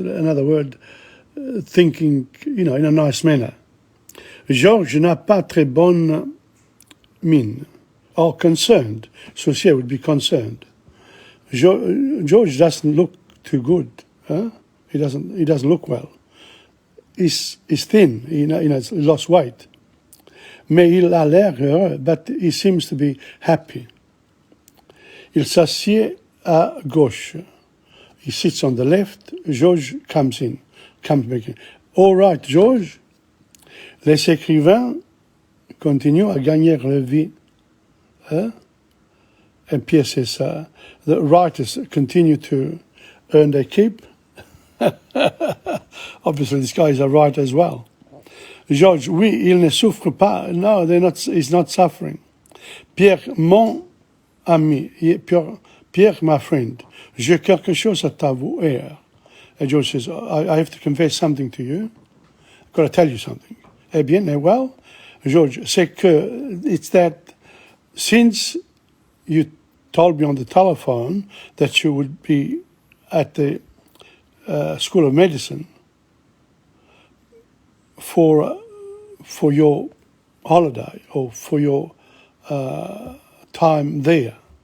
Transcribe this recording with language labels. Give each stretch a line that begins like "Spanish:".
English: Another word, thinking, in a nice manner.
French: Georges n'a pas très bonne mine,
English: or concerned. Soucieux would be concerned. George doesn't look too good. Huh? He doesn't look well. is thin, he lost weight.
French: Mais il a l'air heureux,
English: but he seems to be happy.
French: Il s'assied à gauche.
English: He sits on the left. George comes back in. All right, George.
French: Les écrivains continuent à gagner leur vie. Hein?
English: And Pierre says, the writers continue to earn their keep. Obviously, this guy is a writer as well.
French: George, oui, il ne souffre pas.
English: No, he's not suffering.
French: Pierre, mon ami, Pierre,
English: my friend,
French: j'ai quelque chose à t'avouer.
English: And George says, I have to confess something to you. I've got to tell you something.
French: Eh bien,
English: well, George,
French: c'est que
English: it's that since you told me on the telephone that you would be at the School of Medicine for your holiday or for your time there.